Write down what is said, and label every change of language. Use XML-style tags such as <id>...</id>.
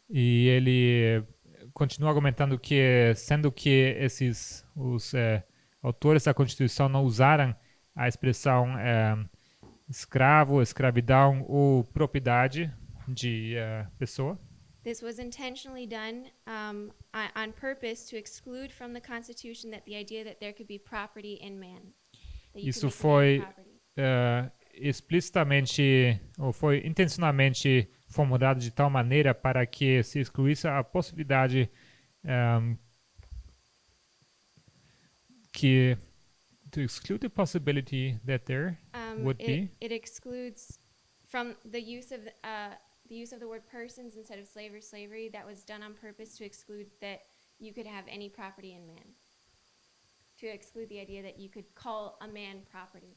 <pt>E ele continua argumentando que, sendo que os autores da Constituição não usaram a expressão escravo, escravidão ou propriedade de pessoa,</pt> <en>This was intentionally done on purpose to exclude from the Constitution that the idea that there could be property in man. That you</en> <pt>isso</pt> <en>could make man</en> <pt>foi</pt> <en>property.</en> <pt>explicitamente ou foi intencionalmente formulado de tal maneira para que se excluísse a possibilidade que</pt> <en>to exclude the possibility that there would be. It excludes from the use of the word persons instead of slave or slavery. That was done on purpose to exclude that you could have any property in man. To exclude the idea that you could call a man property.</en>